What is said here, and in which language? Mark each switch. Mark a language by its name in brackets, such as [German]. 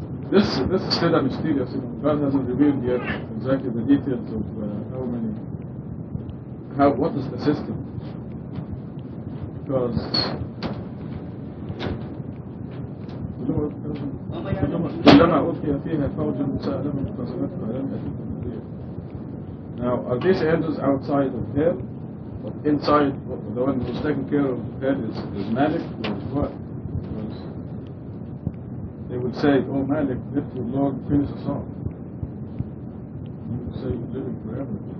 [English] This is still a mysterious. God hasn't revealed yet exactly the details of what is the system. Because [Arabic] كلما ألقي فيها فوج سألهم خزنتها ألم يأتكم نذير. [English] Now, are these angels outside of hell? Or inside, the one who's taking care of hell is Malik or what? Because they would say, oh Malik, let your Lord finish us off. You would say, you're living forever.